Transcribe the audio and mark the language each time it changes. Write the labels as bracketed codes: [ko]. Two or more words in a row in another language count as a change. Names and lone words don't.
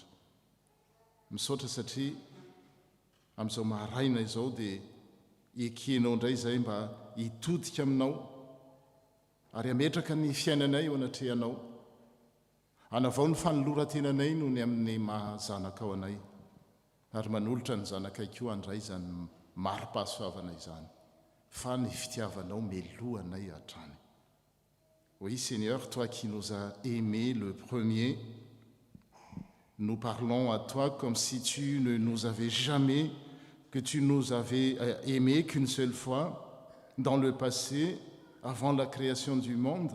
[mg] Misaotra satria amin'izao maharaina izao dia ekenao indray izay mba hitodika aminao ary ametraka ny fiainanay eo anatrehanao. Anavao ny fanoloran-tenanay noho ny amin'ny mahazanakao anay ary manolotra ny zanakay koa andray izany mari-pahasoavana izany, fa ny fitiavanao meloanay hatrany. [fr] Oui Seigneur, toi qui nous as aimés le premier, nous parlons à toi comme si tu ne nous avais jamais, que tu nous avais aimés qu'une seule fois dans le passé, avant la création du monde.